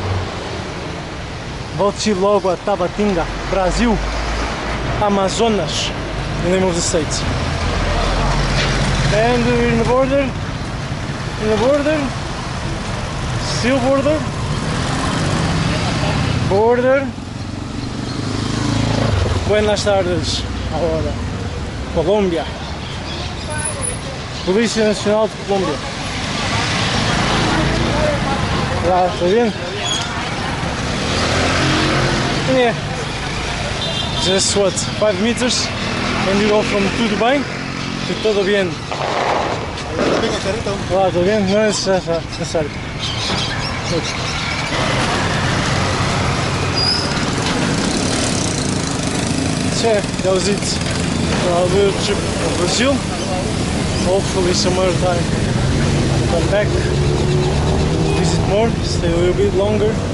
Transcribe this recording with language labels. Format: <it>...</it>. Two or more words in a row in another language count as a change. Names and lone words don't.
<pt>Volte logo a Tabatinga, Brasil, Amazonas,</pt> <en>the name of the state. And we're in the border, still border.</en> <es>Buenas tardes, ahora, Colômbia. Polícia Nacional de Colômbia. Lá, está bien?</es> <en>Yeah. Just what, 5 meters and you go from</en> <pt>tudo bem</pt> <en>to</en> <es>todo bien. Olá, todo bien? No es necesario.</es> <en>So yeah, that was it. Our little trip to Brazil. Hopefully some other time I'll come back, visit more, stay a little bit longer.</en>